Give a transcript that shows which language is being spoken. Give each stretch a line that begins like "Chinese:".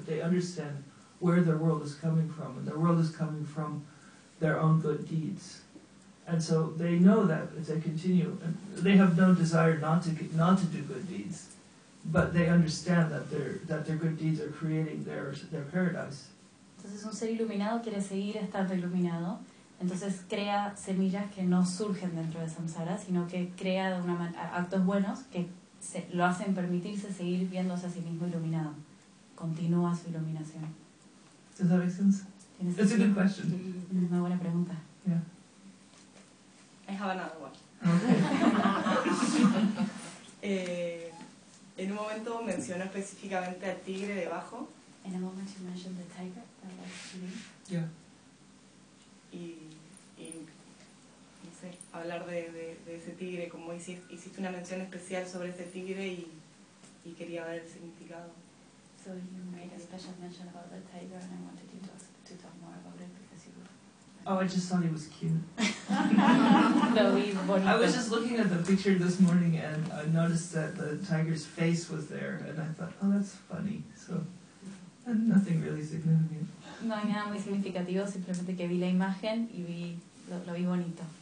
English: But they understand where their world is coming from, and their world is coming from their own good deeds, and so they know that if they continue, and they have no desire not to do good deeds, but they understand that their good deeds are creating their paradise.
Spanish: Entonces un ser iluminado quiere seguir estando iluminado, entonces crea semillas que no surgen dentro de samsara, sino que crea de una actos buenos que lo hacen permitirse seguir viéndose a sí mismo iluminado. Continúa su iluminación.
English: Does that make sense? That's a good question.
Spanish: Es una buena pregunta.
English: Yeah. I have another one.
Spanish: En un momento menciono específicamente al tigre debajo.
English: In a moment you mentioned the tiger that likes to be. Yeah.
Spanish: Y no sé, hablar de ese tigre, como hiciste una mención especial sobre ese tigre y quería ver el significado.
English: So you made a special mention about the tiger and I wanted you to talk more about it because you were... Oh, I just thought he was cute. No, he's I was just looking at the picture this morning and I noticed that the tiger's face was there and I thought, oh, that's funny, so... Nothing really significant.
Spanish: No hay nada muy significativo, simplemente que vi la imagen y vi lo vi bonito.